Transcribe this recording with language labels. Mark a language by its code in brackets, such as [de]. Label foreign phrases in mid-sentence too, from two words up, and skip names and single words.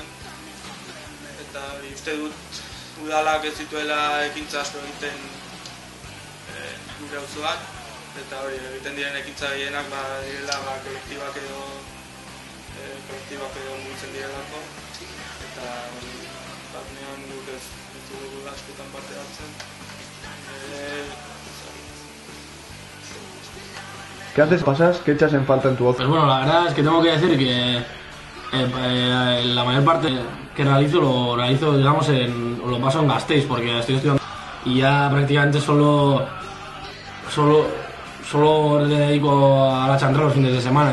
[eu] Eta uste dut udalak ez zituela ekintza asko egiten gure auzoan, eta hori egiten diren ekintza gehienak direla kolektibak edo mugitzen direlako, eta batnean guk ez dugu askotan parte hartzen. [es] ¿Qué haces, pasas? ¿Qué echas en falta en tu ocio? Pues bueno, la verdad es que tengo que decir que la mayor parte que realizo digamos, lo paso en Gasteiz, porque estoy estudiando y ya prácticamente solo le dedico a la chantrea los fines de semana.